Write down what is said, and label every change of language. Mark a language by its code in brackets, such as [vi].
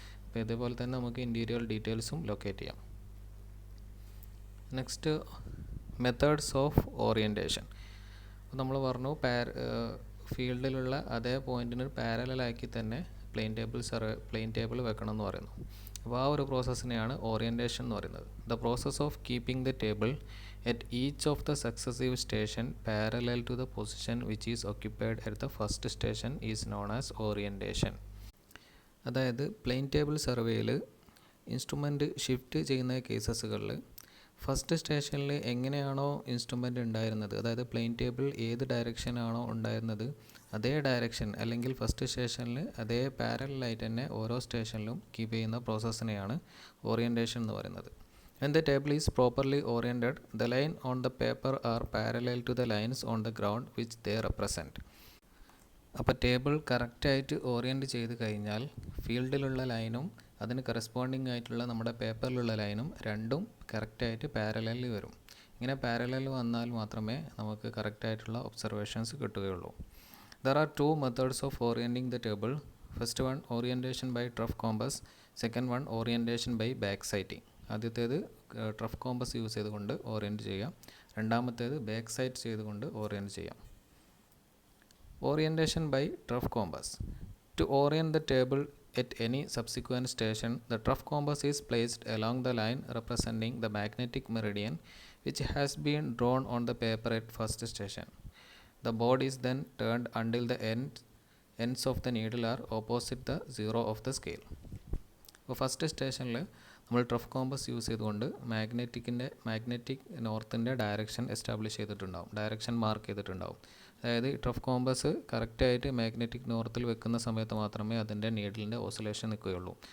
[ml] അപ്പോൾ ഇതേപോലെ തന്നെ നമുക്ക് ഇൻറ്റീരിയർ ഡീറ്റെയിൽസും ലൊക്കേറ്റ് ചെയ്യാം. [en] Next methods of orientation. [ml] അപ്പോൾ നമ്മൾ പറഞ്ഞു ഫീൽഡിലുള്ള അതേ പോയിൻറ്റിന് പാരലാക്കി തന്നെ പ്ലെയിൻ ടേബിൾ വെക്കണം എന്ന് പറയുന്നു. അപ്പോൾ ആ ഒരു പ്രോസസ്സിനെയാണ് ഓറിയൻറ്റേഷൻ എന്ന് പറയുന്നത്. [en] The process of keeping the table at each of the successive station parallel to the position which is occupied at the first station is known as orientation. [ml] അതായത് പ്ലെയിൻ ടേബിൾ സർവേയിൽ ഇൻസ്ട്രുമെൻ്റ് ഷിഫ്റ്റ് ചെയ്യുന്ന കേസസുകളിൽ first സ്റ്റേഷനിൽ എങ്ങനെയാണോ instrument ഉണ്ടായിരുന്നത്, അതായത് plain table ഏത് ഡയറക്ഷനാണോ ഉണ്ടായിരുന്നത് അതേ ഡയറക്ഷൻ അല്ലെങ്കിൽ ഫസ്റ്റ് സ്റ്റേഷനിൽ അതേ പാരലായിട്ട് തന്നെ ഓരോ സ്റ്റേഷനിലും കീപ്പ് ചെയ്യുന്ന പ്രോസസ്സിനെയാണ് ഓറിയൻറ്റേഷൻ എന്ന് പറയുന്നത്. [en] When the table is properly oriented, the line on the paper are parallel to the lines on the ground which they represent. [ml] അപ്പോൾ ടേബിൾ കറക്റ്റായിട്ട് ഓറിയൻറ്റ് ചെയ്ത് കഴിഞ്ഞാൽ ഫീൽഡിലുള്ള ലൈനും അതിന് കറസ്പോണ്ടിങ് ആയിട്ടുള്ള നമ്മുടെ പേപ്പറിലുള്ള ലൈനും രണ്ടും കറക്റ്റായിട്ട് പാരലലിൽ വരും. ഇങ്ങനെ പാരലൽ വന്നാൽ മാത്രമേ നമുക്ക് കറക്റ്റായിട്ടുള്ള ഒബ്സർവേഷൻസ് കിട്ടുകയുള്ളൂ. [en] There are two methods of orienting the table. First one, orientation by trough compass. Second one, orientation by back-sighting. [ml] ആദ്യത്തേത് ട്രഫ് കോമ്പസ് യൂസ് ചെയ്തുകൊണ്ട് ഓറിയൻറ്റ് ചെയ്യാം. രണ്ടാമത്തേത് ബാക്ക് സൈറ്റ് ചെയ്തുകൊണ്ട് ഓറിയൻറ്റ് ചെയ്യാം. [en] Orientation by trough compass. To orient the table at any subsequent station, the trough compass is placed along the line representing the magnetic meridian which has been drawn on the paper at first station. The board is then turned until the ends of the needle are opposite the zero of the scale. [ml] അപ്പോൾ first സ്റ്റേഷനിൽ നമ്മൾ trough compass use ചെയ്തുകൊണ്ട് magnetic നോർത്തിൻ്റെ direction establish ചെയ്തിട്ടുണ്ടാവും, direction mark ചെയ്തിട്ടുണ്ടാവും. അതായത് trough compass കറക്റ്റായിട്ട് magnetic നോർത്തിൽ വെക്കുന്ന സമയത്ത് മാത്രമേ അതിൻ്റെ നീഡിലിൻ്റെ ഓസിലേഷൻ നിൽക്കുകയുള്ളൂ.